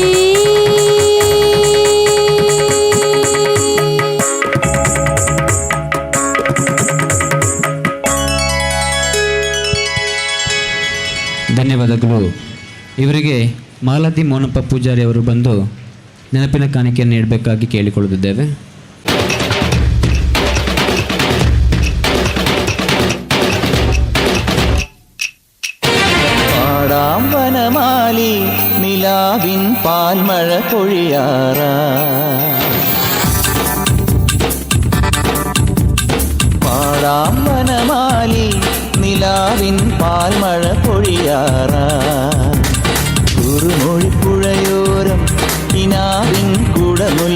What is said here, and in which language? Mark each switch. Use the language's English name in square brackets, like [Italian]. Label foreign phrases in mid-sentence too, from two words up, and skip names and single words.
[Kannada] ಧನ್ಯವಾದಗಳು. ಇವರಿಗೆ ಮಾಲತಿ ಮೋನಪ್ಪ ಪೂಜಾರಿ ಅವರು ಬಂದು ನೆನಪಿನ ಕಾಣಿಕೆಯನ್ನು ನೀಡಬೇಕಾಗಿ ಕೇಳಿಕೊಳ್ಳುತ್ತಿದ್ದೇವೆ. [Malayalam] പാടാമ്പനമാലി നിലാവിൻ പാൽമഴ പൊഴിയാറാ പാടാമ്പനമാലി നിലാവിൻ പാൽമഴ പൊഴിയാറാ കുറുമൊഴിപ്പുഴയോരം കിനാവിൻ കുടമുല്ല